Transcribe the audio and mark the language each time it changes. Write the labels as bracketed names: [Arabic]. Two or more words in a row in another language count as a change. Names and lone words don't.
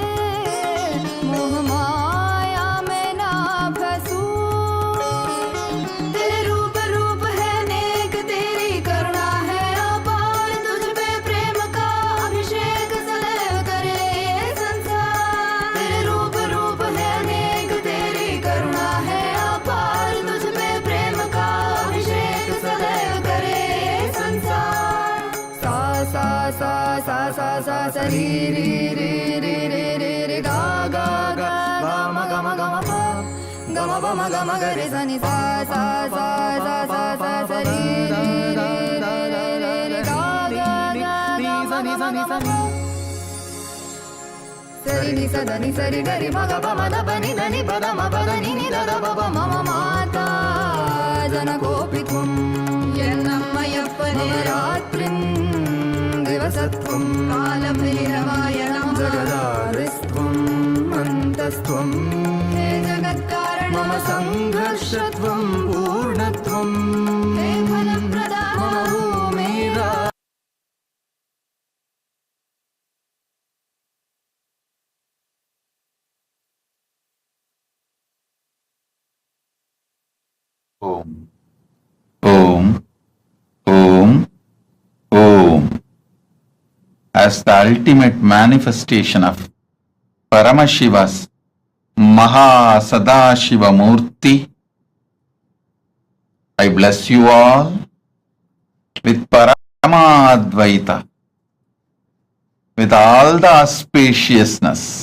[Hindi] मोह माया में ना फंसूं, तेरे रूप रूप है नेक, तेरी करुणा है अपार, तुझ पे प्रेम का अभिषेक सदैव करे ये संसार। तेरे रूप रूप है नेक, तेरी करुणा है अपार, तुझ पे प्रेम का अभिषेक सदैव करे ये संसार। सा सा सा सा सा सा सा री री री री री री री गा गा गा गा म ग म ग म प ग म प म ग म ग रे सा नि सा सा सा सा सा सा सा री री री री री री गा गा गा गा म ग म ग म प सरि नि स ध नि सरि ग रि म ग प म ध प नि ध नि प ध म प ध नि नि ध ध प प म म [Sanskrit] माता जनकोऽपि त्वं, यन्नम्मयप्पने मम रात्रिं दिवसत्वं, कालभैरवाय नमः। जगदादिस्त्वम् अन्तस्त्वं, हे जगत्कारण मम संघर्षत्वं पूर्णत्वं, हे फलप्रदाः मम भूमिरा Om. Om. Om. Om. [English] As the ultimate manifestation of Paramashiva's Mahasadashiva Murti, I bless you all with Paramadvaita, with all the auspiciousness,